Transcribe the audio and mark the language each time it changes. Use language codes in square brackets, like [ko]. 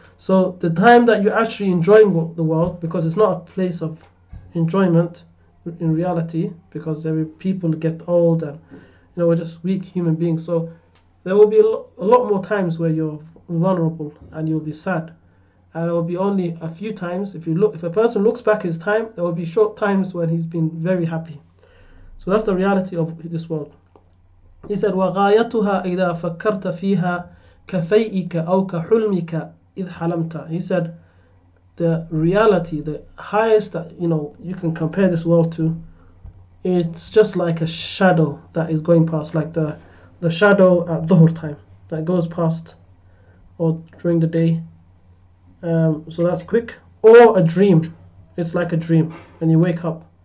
[en] So the time that you're actually enjoying the world, because it's not a place of enjoyment in reality, because people get old and we're just weak human beings. So there will be a lot more times where you're vulnerable and you'll be sad, and there will be only a few times. If a person looks back his time, there will be short times when he's been very happy. So that's the reality of this world. He said, [ar] وَغَايَتُهَا إِذَا فَكَّرْتَ فِيهَا كَفَيْئِكَ أَوْ كَحُلْمِكَ إِذْ حَلَمْتَ. [en] He said, the reality, the highest that you can compare this world to, it's just like a shadow that is going past, like the shadow at dhuhr time that goes past, or during the day. So that's quick. Or a dream. It's like a dream when you wake up.